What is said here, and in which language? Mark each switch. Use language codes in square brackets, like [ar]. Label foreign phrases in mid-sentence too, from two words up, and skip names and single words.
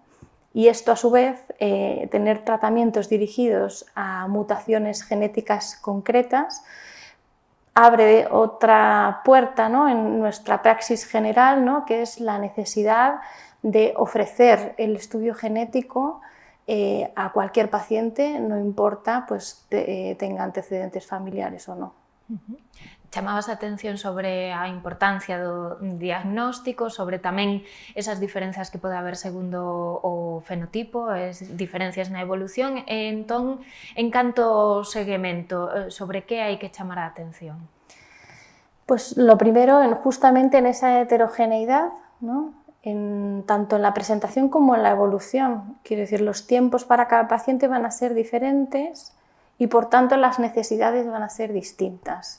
[es] Y esto, a su vez, tener tratamientos dirigidos a mutaciones genéticas concretas, abre otra puerta, ¿no?, en nuestra praxis general, ¿no?, que es la necesidad de ofrecer el estudio genético a cualquier paciente, no importa pues, tenga antecedentes familiares o no. [gl] Chamabas a atención sobre a importancia do diagnóstico, sobre tamén esas diferenzas que pode haber segundo o fenotipo, as diferencias na evolución, e entón, en canto ao seguimento, sobre que hai que chamar a atención? [es] Pues lo primero, justamente en esa heterogeneidad, ¿no?, tanto en la presentación como en la evolución. Quiero decir, los tiempos para cada paciente van a ser diferentes y, por tanto, las necesidades van a ser distintas.